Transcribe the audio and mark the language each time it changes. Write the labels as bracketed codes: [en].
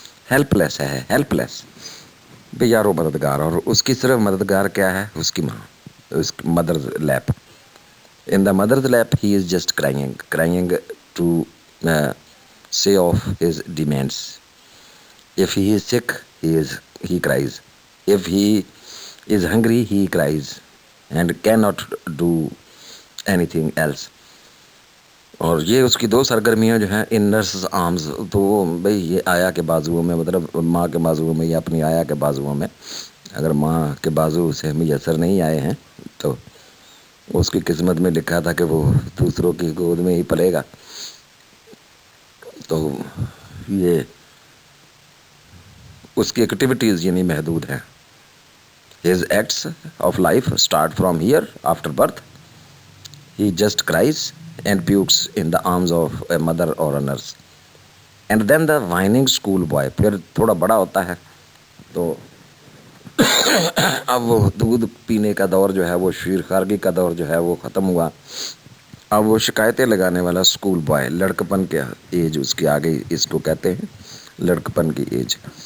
[ur] Help لیس ہے، help لیس، بے یارو مددگار. اور اس کی صرف مددگار کیا ہے؟ اس کی ماں، اس کی mothers leap. [en] In the mother's lap he is just crying to say off his demands. If he is sick, he cries. If he is hungry, he cries and cannot do anything else. [ur] اور یہ اس کی دو سرگرمیاں جو ہیں [en] in nurse's arms, [ur] تو بھئی یہ آیا کے بازوؤں میں، مطلب ماں کے بازوؤں میں یا اپنی آیا کے بازوؤں میں. اگر ماں کے بازو اسے میسر نہیں آئے ہیں تو اس کی قسمت میں لکھا تھا کہ وہ دوسروں کی گود میں ہی پلے گا. تو یہ اس کی ایکٹیویٹیز یعنی محدود ہیں. [en] His acts of life start from here after birth. He just cries and pukes in the arms of a mother or a nurse. And then the whining school boy. [ur] پھر تھوڑا بڑا ہوتا ہے تو اب وہ دودھ پینے کا دور جو ہے وہ شیرخوارگی کا دور جو ہے وہ ختم ہوا. اب وہ شکایتیں لگانے والا اسکول بوائے، لڑکپن کے ایج اس کی آ گئی، اس کو کہتے ہیں لڑکپن کی ایج.